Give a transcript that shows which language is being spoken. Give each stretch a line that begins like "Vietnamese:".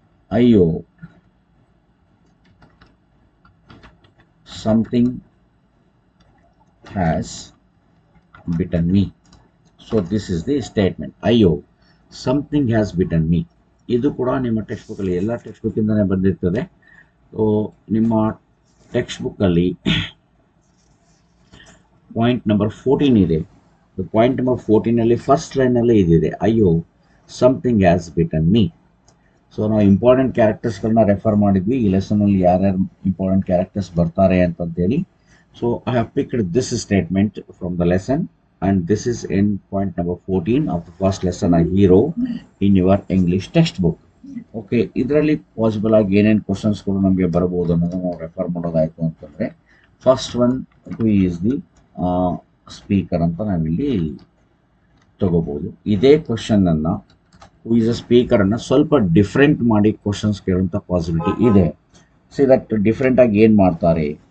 English: ಅಯ್ಯೋ something has bitten me. So this is the statement. ಅಯ್ಯೋ something has bitten me.
Kannada: ಇದು ಕೂಡ ನಿಮ್ಮ ಟೆಕ್ಸ್ಟ್ ಬುಕ್ಕಲ್ಲಿ, ಎಲ್ಲ ಟೆಕ್ಸ್ಟ್ ಬುಕ್ಕಿಂದನೇ ಬಂದಿರ್ತದೆ. ಸೊ ನಿಮ್ಮ ಟೆಕ್ಸ್ಟ್ ಬುಕ್ಕಲ್ಲಿ ಪಾಯಿಂಟ್ ನಂಬರ್ 14 ಇದೆ. ಪಾಯಿಂಟ್ ನಂಬರ್ 14 ಫಸ್ಟ್ ಲೈನಲ್ಲಿ ಇದಿದೆ, ಅಯ್ಯೋ
English: Something has bitten me.
Kannada: So ನಾವು ಇಂಪಾರ್ಟೆಂಟ್ ಕ್ಯಾರೆಕ್ಟರ್ಸ್ಗಳನ್ನ ರೆಫರ್ ಮಾಡಿದ್ವಿ. ಈ ಲೆಸನಲ್ಲಿ ಯಾರ್ಯಾರು ಇಂಪಾರ್ಟೆಂಟ್ ಕ್ಯಾರೆಕ್ಟರ್ಸ್ ಬರ್ತಾರೆ ಅಂತಂತೇಳಿ.
English: So I have picked this statement from the lesson and this is in point number 14 of the first lesson, a hero in your English textbook.
Kannada: Okay, ಇದರಲ್ಲಿ possible ಆಗಿ ಏನೇನು ಕ್ವಶನ್ಸ್ಗಳು ನಮಗೆ ಬರಬಹುದು ಅನ್ನೋದನ್ನು ನಾವು ರೆಫರ್ ಮಾಡೋದಾಯಿತು ಅಂತಂದರೆ, first one
English: who is the speaker
Kannada: ಅಂತ ನಾವಿಲ್ಲಿ ತಗೋಬೋದು. ಇದೇ ಕ್ವಶನನ್ನು ಹೂ ಈಸ್ ಅ ಸ್ಪೀಕರನ್ನು ಸ್ವಲ್ಪ ಡಿಫ್ರೆಂಟ್ ಮಾಡಿ ಕ್ವಶನ್ಸ್ ಕೇಳುವಂಥ ಪಾಸಿಬಿಲಿಟಿ ಇದೆ.
English: see that
Kannada: ಡಿಫ್ರೆಂಟಾಗಿ ಏನು ಮಾಡ್ತಾರೆ,